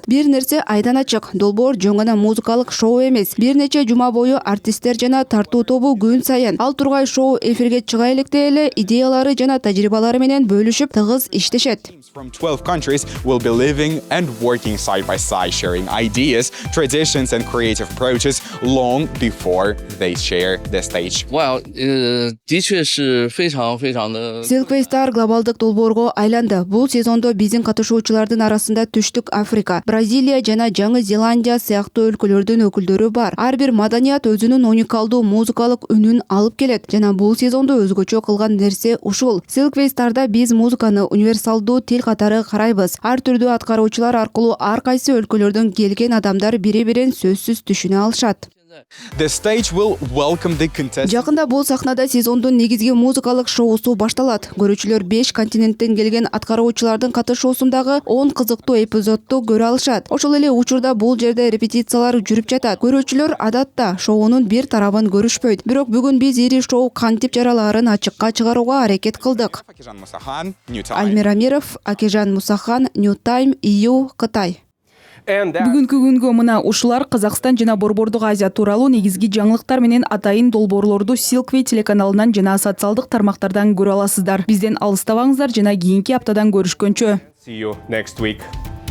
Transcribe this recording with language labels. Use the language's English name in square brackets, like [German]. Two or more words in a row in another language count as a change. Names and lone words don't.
[Kyrgyz] Бир нерсе айдан ачык, долбоор жөн гана музыкалык шоу эмес. Бир нече жума бою артисттер жана тартуу тобу күн сайын ал тургай шоу эфирге чыга электе эле идеялары жана тажрыйбалары менен бөлүшүп тыгыз иштешет. [English] From 12 countries will be living and working side by side, sharing ideas, traditions and creative approaches long before they share the stage. Wow, [Chinese] 的确是非常的 [Kyrgyz] Silkway Star глобалдык долбоорго айланды. Бул сезондо биздин катышуучулардын арасында Түштүк Африка, Бразилия жана Жаңы Зеландия сыяктуу өлкөлөрдүн өкүлдөрү бар. Ар бир маданият өзүнүн уникалдуу музыкалык үнүн алып келет жана бул сезондо өзгөчө кылган нерсе ушул. Silkway Star'да биз музыканы универсалдуу тил катары карайбыз. Ар түрдүү аткаруучулар аркылуу ар кайсы өлкөлөрдөн келген адамдар бири-бирин сөзсүз түшүнө алышат. [English] The stage will welcome the contestants. [Kyrgyz] Жакында бул сахнада сезондун негизги музыкалык шоусу башталат. Көрүүчүлөр 5 континенттен келген аткаруучулардын катышуусундагы 10 кызыктуу эпизодду көрө алышат. Ошол эле учурда бул жерде репетициялар жүрүп жатат. Көрүүчүлөр адатта шоунун бир тарабын көрүшпөйт. Бирок бүгүн биз ири шоу кантип жаралаарын ачыкка чыгарууга аракет кылдык. Альмира Амиров, Акежан Мусахан, New Time, EU, Кытай. Бүгүнкү күнгө мына ушулар Казакстан жана Борбордук Азия тууралуу негизги жаңылыктар менен атайын долбоорлорду Silkway телеканалынан жана социалдык тармактардан көрө аласыздар. Бизден алыстабаңыздар жана кийинки аптадан көрүшкөнчө. [English] See you next week.